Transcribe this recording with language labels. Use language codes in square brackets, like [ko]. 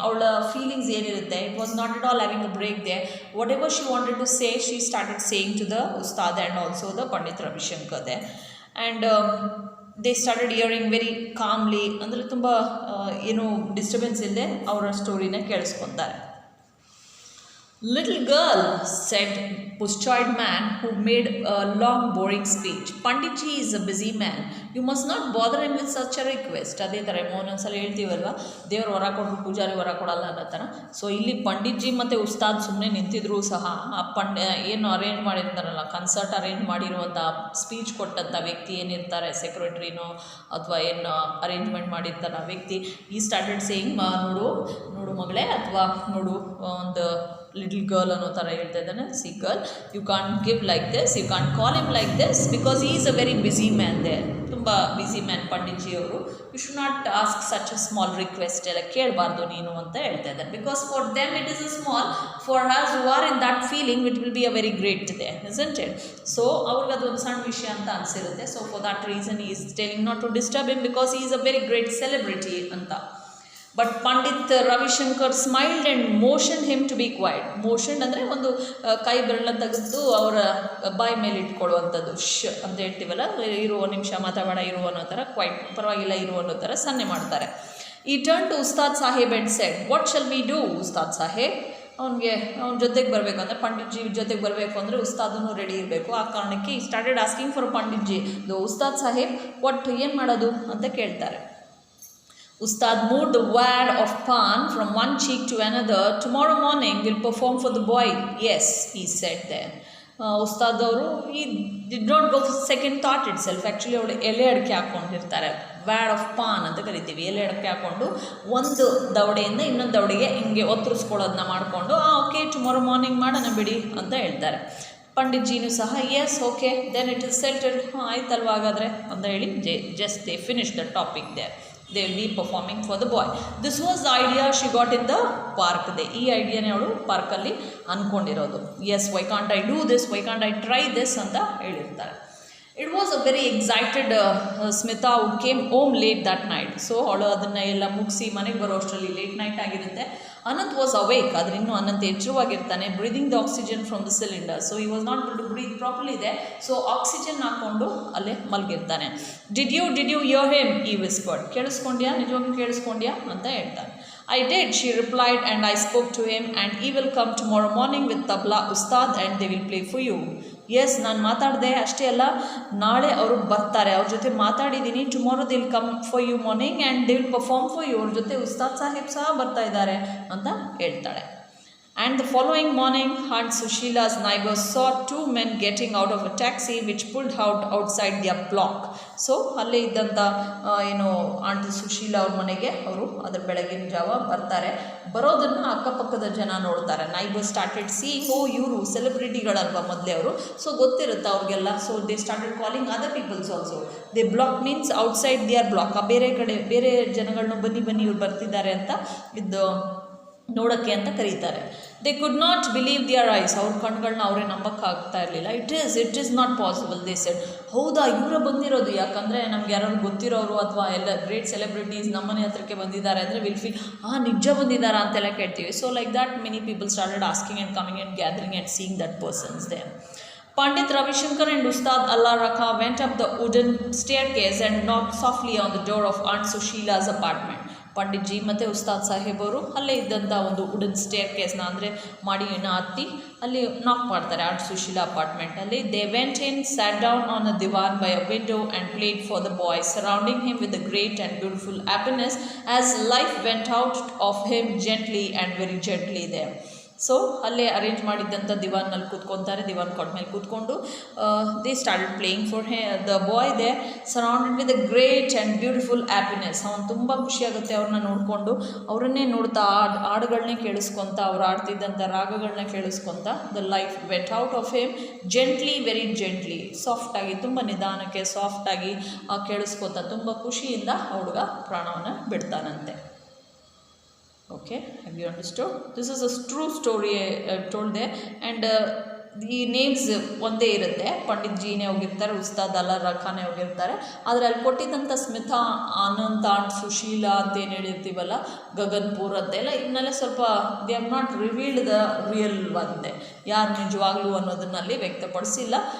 [kn] ಅವಳ ಫೀಲಿಂಗ್ಸ್ ಏನಿರುತ್ತೆ, [en] It was not at all having a break they. What ever she wanted to say, she started saying to the Ustad and also the Pandit Ravishankar they. And they started hearing very ಕಾಮ್ಲಿ, [kn] ಅಂದರೆ ತುಂಬ ಏನು disturbance ಇಲ್ಲದೆ ಅವರ ಸ್ಟೋರಿನ ಕೇಳಿಸ್ಕೊತಾರೆ. [en] Little girl, said bustard man who made a long boring speech, Panditji is a busy man. You must not bother him with such a request. [kn] ಅದೇ ಥರ ಒಂದೊಂದ್ಸಲ ಹೇಳ್ತೀವಲ್ವ, ದೇವ್ರು ಹೊರ ಕೊಟ್ಟರು ಪೂಜಾರಿ ಹೊರ ಕೊಡಲ್ಲ ಅನ್ನೋ ಥರ. ಸೊ ಇಲ್ಲಿ ಪಂಡಿತ್ಜಿ ಮತ್ತು ಉಸ್ತಾದ್ ಸುಮ್ಮನೆ ನಿಂತಿದ್ರು ಸಹ, ಆ ಏನು ಅರೇಂಜ್ ಮಾಡಿರ್ತಾರಲ್ಲ, ಕನ್ಸರ್ಟ್ ಅರೇಂಜ್ ಮಾಡಿರುವಂಥ, ಸ್ಪೀಚ್ ಕೊಟ್ಟಂಥ ವ್ಯಕ್ತಿ ಏನಿರ್ತಾರೆ, ಸೆಕ್ರೆಟ್ರಿನೋ ಅಥವಾ ಏನು ಅರೇಂಜ್ಮೆಂಟ್ ಮಾಡಿರ್ತಾರೆ ಆ ವ್ಯಕ್ತಿ, [en] he started saying, [kn] ನೋಡು ಮಗಳೇ, ಅಥವಾ ನೋಡು ಒಂದು ಲಿಟಲ್ ಗರ್ಲ್ ಅನ್ನೋ ಥರ ಹೇಳ್ತಾ ಇದ್ದಾನೆ. [en] C girl, you can't give like this, you can't call him like this, because ಈ is a very busy man there. [kn] ತುಂಬ ಬ್ಯುಸಿ ಮ್ಯಾನ್ ಪಂಡಿತ್ಜಿ ಅವರು. [en] you should not ask such a small request, [kn] ಎಲ್ಲ ಕೇಳಬಾರ್ದು ನೀನು ಅಂತ ಹೇಳ್ತಾ ಇದ್ದಾರೆ. [en] Because for them it is a small, for us who are in that feeling it will be a very great day, isn't it? [kn] So ಅವ್ರಿಗೆ ಅದೊಂದು ಸಣ್ಣ ವಿಷಯ ಅಂತ ಅನಿಸಿರುತ್ತೆ. [en] So for that reason he is telling not to disturb him, because he is a very great celebrity ಅಂತ. But Pandit Ravishankar smiled and motioned him to be quiet. [kn] Motioned ಅಂದರೆ ಒಂದು ಕೈ ಬೆರಳನ್ನು ತೆಗೆದು ಅವರ ಬಾಯಿ ಮೇಲೆ ಇಟ್ಕೊಳ್ಳುವಂಥದ್ದು, ಅಂತ ಹೇಳ್ತೀವಲ್ಲ, ಇರುವ ನಿಮಿಷ ಮಾತಾಡ ಇರು ಅನ್ನೋ ಥರ, ಕ್ವೈಟ್ ಪರವಾಗಿಲ್ಲ ಇರು ಅನ್ನೋ ಥರ ಸನ್ನೆ ಮಾಡ್ತಾರೆ. [en] He turn to Ustad Saheb and said, what shall we do Ustad Saheb? [kn] ಅವನ ಜೊತೆಗೆ ಬರಬೇಕು ಅಂದರೆ, ಪಂಡಿತ್ಜಿ ಜೊತೆಗೆ ಬರಬೇಕು ಅಂದರೆ ಉಸ್ತಾದೂ ರೆಡಿ ಇರಬೇಕು. ಆ ಕಾರಣಕ್ಕೆ [en] he started asking for [kn] Panditji, the Ustad Saheb, what ಏನು ಮಾಡೋದು ಅಂತ ಕೇಳ್ತಾರೆ. [en] Ustad moved the wad of pan from one cheek to another. Tomorrow morning we'll perform for the boy. Yes, he said there. [kn] Ustad ಅವರು [en] He did not go second thought itself. [kn] Actually ಅವಳು ಎಲೆ ಅಡಿಕೆ ಹಾಕ್ಕೊಂಡಿರ್ತಾರೆ, [en] wad of paan [kn] ಅಂತ ಕರಿತೀವಿ. ಎಲೆ ಅಡಿಕೆ ಹಾಕ್ಕೊಂಡು ಒಂದು ದವಡೆಯಿಂದ ಇನ್ನೊಂದು ದವಡೆಗೆ ಹಿಂಗೆ ಒತ್ತರಿಸ್ಕೊಳ್ಳೋದನ್ನ ಮಾಡಿಕೊಂಡು, [en] okay tomorrow morning [kn] ಮಾಡೋಣ ಬಿಡಿ ಅಂತ ಹೇಳ್ತಾರೆ. ಪಂಡಿತ್ಜಿನೂ ಸಹ [en] yes okay then it is settled, [kn] ಆಯ್ತಲ್ವ ಹಾಗಾದರೆ ಅಂತ ಹೇಳಿ [en] Just they finish the topic there. They will be performing for the boy. This was the idea she got in the park day. [kn] ಈ ಐಡಿಯಾನೇ ಅವಳು ಪಾರ್ಕಲ್ಲಿ ಅಂದ್ಕೊಂಡಿರೋದು. [en] yes, why can't I do this, why can't I try this [kn] ಅಂತ ಹೇಳಿರ್ತಾರೆ. [en] It was a very excited Smita who came home late that night. [kn] So ಅವಳು ಅದನ್ನು ಎಲ್ಲ ಮುಗಿಸಿ ಮನೆಗೆ ಬರೋ ಅಷ್ಟರಲ್ಲಿ ಲೇಟ್ ನೈಟ್ ಆಗಿರುತ್ತೆ. [en] Anant was awake, [kn] ಆದರೆ ಇನ್ನೂ Ananth ಎಚ್ಚರವಾಗಿರ್ತಾನೆ. [en] Breathing the oxygen from the cylinder. So he was not good to breathe properly ಇದೆ. So [kn] ಆಕ್ಸಿಜನ್ ಹಾಕ್ಕೊಂಡು ಅಲ್ಲೇ ಮಲಗಿರ್ತಾನೆ. [en] Did you hear him, he whispered. [kn] ಕೇಳಿಸ್ಕೊಂಡ್ಯಾ, ನಿಜವಾಗ್ಲೂ ಕೇಳಿಸ್ಕೊಂಡ್ಯಾ ಅಂತ ಹೇಳ್ತಾನೆ. [en] I did, she replied, and I spoke to him, and he will come tomorrow morning with tabla ustad and they will play for you. [kn] S, ನಾನು ಮಾತಾಡಿದೆ ಅಷ್ಟೇ ಅಲ್ಲ, ನಾಳೆ ಅವರು ಬರ್ತಾರೆ, ಅವ್ರ ಜೊತೆ ಮಾತಾಡಿದ್ದೀನಿ. [en] Tomorrow they will come for you morning and they will perform for you. [kn] ಅವ್ರ ಜೊತೆ ಉಸ್ತಾದ್ ಸಾಹೇಬ್ ಸಹ ಬರ್ತಾ ಇದ್ದಾರೆ ಅಂತ ಹೇಳ್ತಾಳೆ. [en] And the following morning, Aunt Sushila's neighbors saw two men getting out of a taxi which pulled out outside their block. [kn] So ಅಲ್ಲೇ ಇದ್ದಂಥ ant Sushila ಅವ್ರ ಮನೆಗೆ ಅವರು ಅದರ ಬೆಳಗಿನ ಜಾವ ಬರ್ತಾರೆ. ಬರೋದನ್ನು ಅಕ್ಕಪಕ್ಕದ ಜನ ನೋಡ್ತಾರೆ. [en] neighbour started seeing, [kn] ಓ ಇವರು ಸೆಲೆಬ್ರಿಟಿಗಳಲ್ವ ಮೊದಲೇ ಅವರು, ಸೊ ಗೊತ್ತಿರುತ್ತೆ ಅವ್ರಿಗೆಲ್ಲ. [en] So they started calling other peoples also. They block means outside their block, [kn] ಆ ಬೇರೆ ಕಡೆ ಬೇರೆ ಜನಗಳನ್ನ ಬನ್ನಿ ಇವ್ರು ಬರ್ತಿದ್ದಾರೆ ಅಂತ ಇದು ನೋಡೋಕ್ಕೆ ಅಂತ ಕರೀತಾರೆ. [en] they could not believe their eyes, [kn] ಅವ್ರ ಕಣ್ಗಳನ್ನ ಅವರೇ ನಂಬಕ್ಕಾಗ್ತಾ ಇರಲಿಲ್ಲ. [en] It is not possible they said. [kn] ಹೌದಾ, ಇವರ ಬಂದಿರೋದು? ಯಾಕಂದರೆ ನಮ್ಗೆ ಯಾರು ಗೊತ್ತಿರೋರು ಅಥವಾ ಎಲ್ಲ ಗ್ರೇಟ್ ಸೆಲೆಬ್ರಿಟೀಸ್ ನಮ್ಮನೆ ಹತ್ರಕ್ಕೆ ಬಂದಿದ್ದಾರೆ ಅಂದರೆ [en] will feel [kn] ನಿಜ ಬಂದಿದ್ದಾರಾ ಅಂತೆಲ್ಲ ಕೇಳ್ತೀವಿ. [en] So like that many people started asking and coming and gathering and seeing that persons they. Pandit Ravishankar and Ustad Allah Rakha went up the wooden staircase and knocked softly on the door of Aunt Sushila's apartment. [kn] Pandit G ಮತ್ತು ಉಸ್ತಾದ್ ಸಾಹೇಬ್ ಅವರು ಅಲ್ಲೇ ಇದ್ದಂಥ ಒಂದು wooden stair ಕೇಸ್ನ ಅಂದರೆ ಮಾಡಿನ ಹತ್ತಿ ಅಲ್ಲಿ ನಾಕ್ ಮಾಡ್ತಾರೆ ant Sushila ಅಪಾರ್ಟ್ಮೆಂಟಲ್ಲಿ. [en] They went in, sat down on a divan by a window and played for the boy, surrounding him with a great and beautiful happiness as life went out of him gently and very gently they. [kn] So ಅಲ್ಲೇ arrange ಮಾಡಿದ್ದಂಥ ದಿವಾನ್ನಲ್ಲಿ ಕೂತ್ಕೊತಾರೆ. ದಿವಾನ್ ಕಾಟ್ ಮೇಲೆ ಕೂತ್ಕೊಂಡು [en] They started playing for the boy they, surrounded with a great and beautiful happiness. [kn] ಅವ್ನು ತುಂಬ ಖುಷಿಯಾಗುತ್ತೆ ಅವ್ರನ್ನ ನೋಡಿಕೊಂಡು, ಅವರನ್ನೇ ನೋಡ್ತಾ ಹಾಡುಗಳನ್ನೇ ಕೇಳಿಸ್ಕೊತ, ಅವ್ರು ಆಡ್ತಿದ್ದಂಥ ರಾಗಗಳನ್ನ ಕೇಳಿಸ್ಕೊತ. [en] the life went out of him gently, very gently, [kn] ಸಾಫ್ಟಾಗಿ, ತುಂಬ ನಿಧಾನಕ್ಕೆ ಸಾಫ್ಟಾಗಿ ಕೇಳಿಸ್ಕೊತ ತುಂಬ ಖುಷಿಯಿಂದ ಹುಡುಗ ಪ್ರಾಣವನ್ನು ಬಿಡ್ತಾನಂತೆ. [en] Okay, have you understood? This is a true story I told there, and [kn] ಈ ನೇಮ್ಸ್ ಒಂದೇ ಇರುತ್ತೆ. ಪಂಡಿತ್ ಜಿನೇ ಹೋಗಿರ್ತಾರೆ, ಉಸ್ತಾದ್ ಅಲ್ಲ ರಖಾನೇ ಹೋಗಿರ್ತಾರೆ. ಆದರೆ ಅಲ್ಲಿ ಕೊಟ್ಟಿದ್ದಂಥ ಸ್ಮಿತಾ, ಆನಂದ್, ಆಂಟ್ ಸುಶೀಲಾ ಅಂತ ಏನು ಹೇಳಿರ್ತೀವಲ್ಲ, ಗಗನ್ಪುರ್ ಅಂತೆಲ್ಲ, ಇವನ್ನೆಲ್ಲ ಸ್ವಲ್ಪ [en] they have not revealed the real [kn] ಒಂದೇ, ಯಾರು ನಿಜವಾಗ್ಲೂ ಅನ್ನೋದನ್ನಲ್ಲಿ ವ್ಯಕ್ತಪಡಿಸಿಲ್ಲ.